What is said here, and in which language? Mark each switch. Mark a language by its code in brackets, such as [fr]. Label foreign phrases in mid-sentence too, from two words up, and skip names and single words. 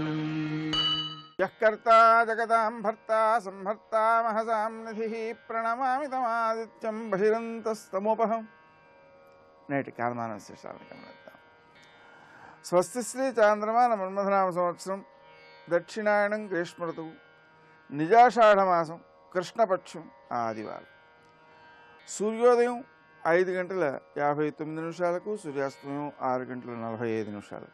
[sa] यः कर्ता जगतां भर्ता संहर्ता महसां निधिः प्रणमामि तमादित्यं बहिरन्तस्तमोपहम्। [te] నేటి కాలమాన విశేషాలను గమనిద్దాం. స్వస్తి శ్రీ చాంద్రమాన మన్మథనామ సంవత్సరం దక్షిణాయనం గ్రీష్మ ఋతువు నిజాషాఢమాసం కృష్ణపక్షం ఆదివారం. సూర్యోదయం 5:59 సూర్యాస్తమయం 6:45.